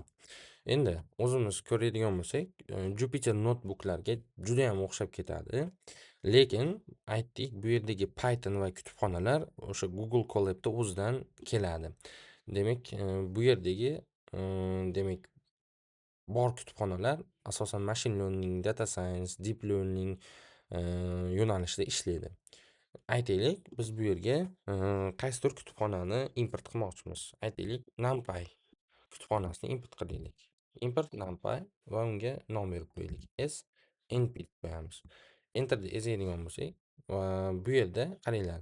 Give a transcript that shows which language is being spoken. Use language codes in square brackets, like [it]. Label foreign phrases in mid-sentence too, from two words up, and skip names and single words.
[uz] Endi o'zimiz ko'radigan bo'lsak, Jupyter notebooklarga juda ham o'xshab ketadi. Lekin aytdik, bu yerdagi Python va kutubxonalar o'sha Google Colab'da o'zidan keladi. Demak, bu yerdagi demak bor kutubxonalar asosan [en] machine learning, data science, deep learning [uz] yo'nalishida ishlaydi. Aytaylik, biz bu yerga qaysidir kutubxonani import qilmoqchimiz. Aytaylik, NumPy kutubxonasini import qilaylik. Import NumPy va unga nom berib qo'yaylik. np deb qo'yamiz. Enter da ezadigan bo'lsak, va bu yerda qaranglar.